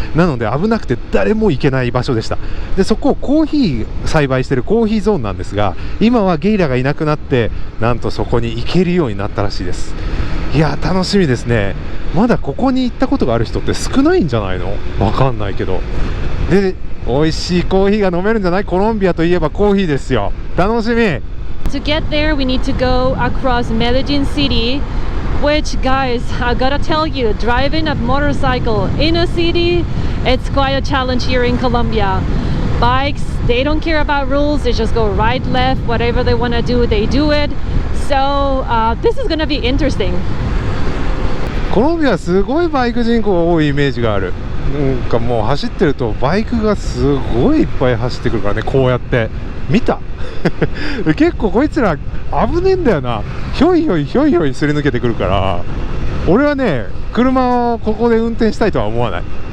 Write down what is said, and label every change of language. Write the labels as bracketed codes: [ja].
[ja] なので危なくて誰も行けない場所でした。でそこをコーヒー栽培してるコーヒーゾーンなんですが、今はゲリラがいなくなって、なんとそこに行けるようになったらしいです。いや楽しみですね。まだここに行ったことがある人って少ないんじゃないの、わかんないけど。で美味しいコーヒーが飲めるんじゃない。コロンビアといえばコーヒーですよ。楽しみ。 [en] To get there, we need to go across Medellin City, which, guys, I gotta tell you, driving a motorcycle in a city, it's quite a challenge here in Colombia. Bikes, they don't care about rules, they just go right, left, whatever they wanna do, they do it. So, this is gonna be interesting. [ja] コロンビアすごいバイク人口多いイメージがある。なんかもう走ってるとバイクがすごいいっぱい走ってくるからね。こうやって見た結構こいつら危ねえんだよな。ひょいひょいひょいひょいすり抜けてくるから、俺はね車をここで運転したいとは思わない。